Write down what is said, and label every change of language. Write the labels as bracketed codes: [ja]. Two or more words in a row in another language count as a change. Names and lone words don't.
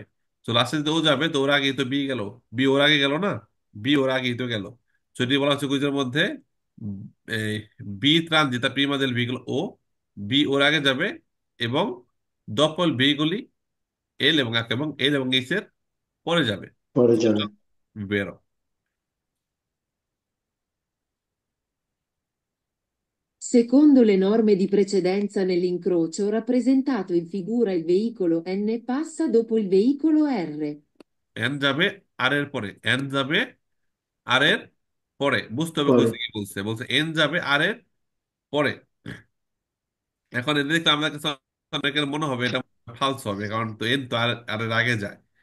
[bn] তো লাস্টে যদি ও যাবে, তো ওর আগেই তো বি গেল। বি ওর আগে গেল না, বি ওর আগেই তো গেল। যদি বলা হচ্ছে কুইজের মধ্যে উম, এই বি [it] transita prima del veicolo [bn] ও, বি ওর আগে যাবে, এবং [it] dopo veicoli [bn] এল এবং এক এবং এল এবং এইচ এর পরে যাবে। পরে যাবে। বেরো। [it] Secondo le norme di precedenza nell'incrocio, rappresentato in figura il veicolo N passa dopo il veicolo R. [bn] এন যাবে আর এর পরে, এন যাবে আর এর পরে। বুঝতে হবে পরে। কইছে কি বলছে, বলছে এন যাবে আর এর পরে। এখন এটা দেখলে আমাদের কাছে অনেকের মনে হবে এটা ফালস হবে, কারণ তো এন তো আর আর এর আগে যায়।